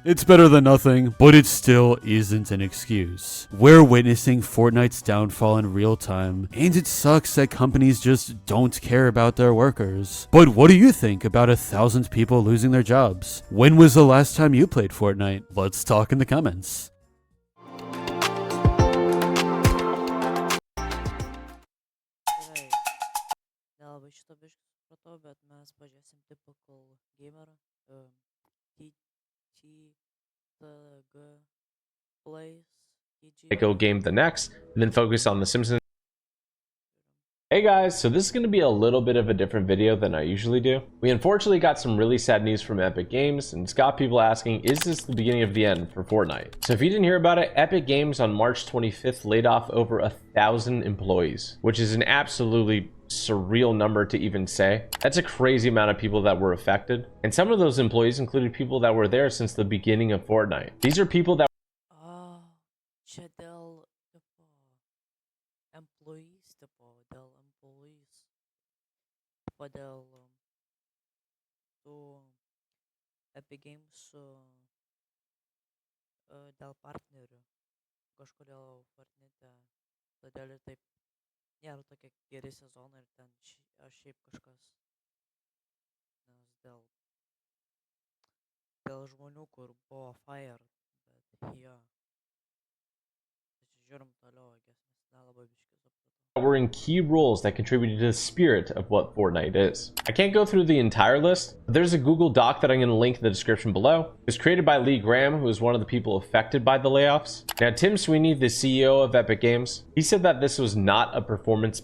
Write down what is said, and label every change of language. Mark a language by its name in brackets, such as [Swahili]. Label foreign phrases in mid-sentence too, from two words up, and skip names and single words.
[English] It's better than nothing, but it still isn't an excuse. We're witnessing Fortnite's downfall in real time, and it sucks that companies just don't care about their workers. But what do you think about 1,000 people losing their jobs? When was the last time you played Fortnite? Let's talk in the comments. [Lithuanian] Gerai, nelabai šito biškį supratau, bet mes pažiūrėsim [English] typical gamer. TTG plays. Go game the next, and then focus on the Simpsons. Hey guys, so this is going to be a little bit of a different video than I usually do. We unfortunately got some really sad news from Epic Games, and it's got people asking, is this the beginning of the end for Fortnite? So if you didn't hear about it, Epic Games on March 25th laid off over 1,000 employees, which is an absolutely surreal number to even say. That's a crazy amount of people that were affected, and some of those employees included people that were there since the beginning of Fortnite. These are people that [Lithuanian] Čia dėl employees, dėl tų Epic Games dėl partnerių. Kažkodėl Fortnite, todėl ir taip nėra tokie geri sezonai ir ten šiaip kažkas. Nes dėl žmonių, kur buvo fired, bet jo. Žiūrim toliau, nes nelabai biškį supratau. [English] were in key roles that contributed to the spirit of what Fortnite is. I can't go through the entire list, but there's a Google Doc that I'm going to link in the description below. It was created by Lee Graham, who was one of the people affected by the layoffs. Now, Tim Sweeney, the CEO of Epic Games, he said that this was not a performance-based layoff.